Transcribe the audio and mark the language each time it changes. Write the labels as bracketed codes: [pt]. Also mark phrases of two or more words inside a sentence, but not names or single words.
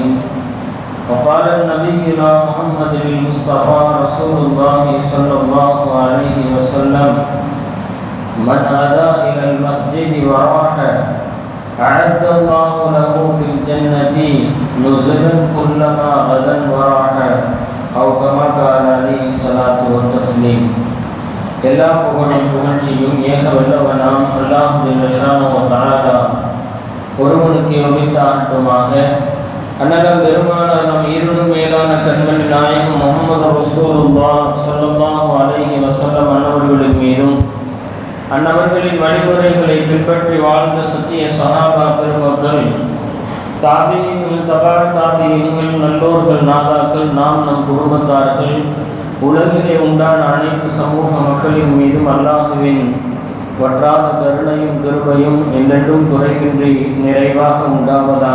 [ar] وقال نبينا محمد المصطفى رسول الله صلى الله عليه وسلم: من غدا إلى المسجد وراح أعد الله له في الجنة نزلا كلما غدا وراح أو كما قال عليه الصلاة والتسليم. [ta] எல்லா புகழும் புகழ்ச்சியும் ஏக வல்லவனாம் அல்லாஹ் [ar] جل شأنه وتعالى [ta] ஒருவனுக்கு உரித்தாகட்டுமாக. அன்னலம் பெருமானார் நம் ஈருடும் மேலான கண்மணி நாயகம் முஹம்மது [ar] رسول الله صلى الله عليه وسلم [ta] அன்னவர்களின் மீதும் அன்னவர்களின் வழிமுறைகளை பின்பற்றி வாழ்ந்த சத்திய சஹாபா பெருமக்கள், தாபீன்கள், தபா தாபீன்கள், நல்லோர்கள், நாதாக்கள், நாம் நம் குடும்பத்தார்கள், உலகிலே உண்டான அனைத்து சமூக மக்களின் மீதும் அல்லாஹுவின் வற்றாத கருணையும் கிருபையும் என்றென்றும் குறைவின்றி நிறைவாக உண்டாவதாக.